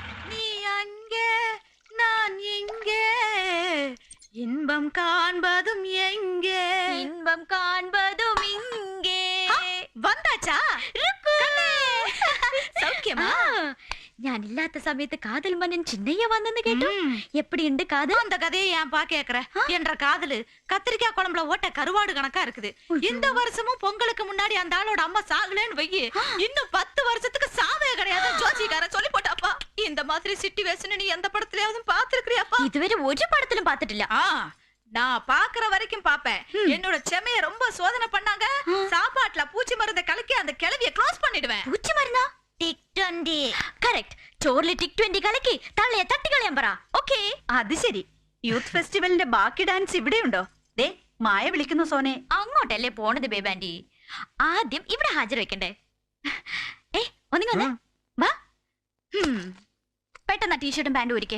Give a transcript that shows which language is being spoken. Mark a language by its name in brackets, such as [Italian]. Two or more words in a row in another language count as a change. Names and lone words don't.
[Tamil] நீ அங்கே நான் இங்கே, இன்பம் காண்பதும் எங்கே, இன்பம் காண்பதும் இங்கே. வந்தாச்சா சௌக்கியமா? [Malayalam] ഞാനില്ലാത്ത സമയത്ത് കാതൽ മന്നൻ ചിന്നയ്യ വന്നെന്ന് കേട്ടു. എപ്പടിയുണ്ട് കാതൽ? [Tamil] அந்த கதையை ஏன் பா கேக்குற? என்ற காதலு கத்திரிக்காய் குழம்புல ஓட்ட கருவாடு கணக்கா இருக்குது. இந்த வருஷமும் பொங்கலுக்கு முன்னாடி அந்த ஆளோட அம்மா சாகலன்னு வையி, இன்னும் 10 வருஷத்துக்கு சாவே கிடையாது ஜோசிக்கார சொல்லி போட்டாப்பா. இந்த மாதிரி சிச்சுவேஷன் நீ எந்த படத்துலயாவது பாத்துருக்கியாப்பா? [Malayalam] ഇതുവരെ ഒരു പടത്തിലും പാത്തിട്ടില്ല. [Tamil] நான் பாக்குற வரைக்கும் பாப்பேன். என்னோட செமைய ரொம்ப சோதனை பண்ணாங்க. சாப்பாட்டுல பூச்சி மருந்தை கலக்கி அந்த கிளவிய க்ளோஸ் பண்ணிடுவேன். [Malayalam] പൂച്ച മരുന്നാ? ടിക് 20. കറക്റ്റ്. ചോറിലെ ടിക് 20 കലക്കി തള്ളയെ തട്ടിക്കളയാൻ പറ. ഓക്കേ. അത് ശരി. [English] youth festival [Malayalam] ബാക്കി ഡാൻസ് ഇവിടെയുണ്ടോ? ദേ മായ വിളിക്കുന്നു സോനെ. അങ്ങോട്ടല്ലേ പോണത് ബേബാൻഡി? ആദ്യം ഇവിടെ ഹാജർ വെക്കണ്ടേ? ഒന്നിങ്ങ വന്നേ. വാ. പെട്ടെന്ന് ടീഷർട്ടും പാൻറ്റും ഒരുക്കേ.